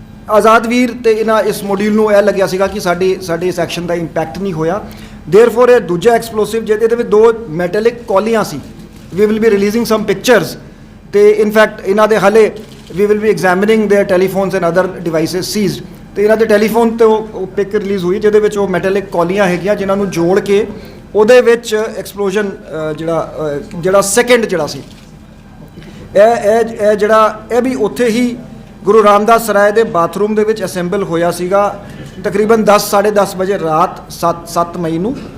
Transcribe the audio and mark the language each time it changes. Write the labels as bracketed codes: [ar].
[pa] ਆਜ਼ਾਦਵੀਰ ਤੇ ਇਹਨਾਂ ਇਸ ਮੋਡਿਊਲ ਨੂੰ ਇਹ ਲੱਗਿਆ ਸੀਗਾ ਕਿ ਸਾਡੇ ਇਸ ਐਕਸ਼ਨ ਦਾ ਇੰਪੈਕਟ ਨਹੀਂ ਹੋਇਆ। [en] therefore [pa] ਇਹ ਦੂਜਾ ਐਕਸਪਲੋਸਿਵ ਜਿਹਦੇ ਵਿੱਚ 2 metallic ਕੌਲੀਆਂ ਸੀ, [en] we will be releasing some pictures [pa] ਤੇ [en] in fact [pa] ਇਹਨਾਂ ਦੇ ਹਾਲੇ [en] we will be examining their telephones and other devices seized। [pa] ਤੇ ਇਹਨਾਂ ਦੇ ਟੈਲੀਫੋਨ ਤੋਂ ਉਹ ਪਿਕ ਰਿਲੀਜ਼ ਹੋਈ ਜਿਹਦੇ ਵਿੱਚ ਉਹ ਮੈਟੈਲਿਕ ਕੌਲੀਆਂ ਹੈਗੀਆਂ ਜਿਨ੍ਹਾਂ ਨੂੰ ਜੋੜ ਕੇ ਉਹਦੇ ਵਿੱਚ ਐਕਸਪਲੋਜ਼ਨ ਜਿਹੜਾ ਸੈਕਿੰਡ ਜਿਹੜਾ ਸੀ ਇਹ ਜਿਹੜਾ ਇਹ ਵੀ ਉੱਥੇ ਹੀ ਗੁਰੂ ਰਾਮਦਾਸ ਸਰਾਏ ਦੇ ਬਾਥਰੂਮ ਦੇ ਵਿੱਚ ਅਸੈਂਬਲ ਹੋਇਆ ਸੀਗਾ ਤਕਰੀਬਨ 10-10:30 ਵਜੇ ਰਾਤ 7 ਮਈ ਨੂੰ।